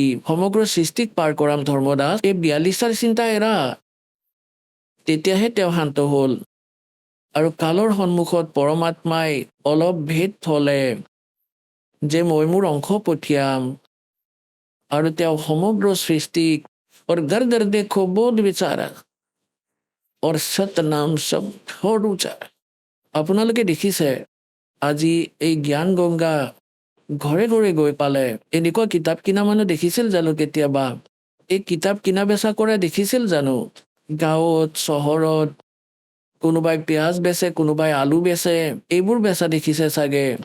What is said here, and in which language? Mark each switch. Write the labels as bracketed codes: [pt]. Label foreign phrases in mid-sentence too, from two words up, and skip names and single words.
[as] সমগ্ৰ সৃষ্টিক পাৰ কৰাম ধৰ্মদাস, এই 42টাৰ চিন্তা এৰা। তেতিয়াহে তেওঁ শান্ত হ'ল আৰু কালৰ সন্মুখত পৰমাত্মাই অলপ ভেদ থলে যে মই মোৰ অংশ পঠিয়াম আৰু তেওঁ সমগ্ৰ সৃষ্টিক [hi] और घर घर देखो बोध विचारा और सतनाम सब ठोर उचारा। [as] আপোনালোকে দেখিছে আজি এই জ্ঞান গংগা ঘৰে ঘৰে গৈ পালে। এনেকুৱা কিতাপ কিনা মানুহ দেখিছিল জানো কেতিয়াবা? এই কিতাপ কিনা বেচা কৰা দেখিছিল জানো? গাঁৱত চহৰত কোনোবাই পিঁয়াজ বেচে, কোনোবাই আলু বেচে, এইবোৰ বেচা দেখিছে চাগে।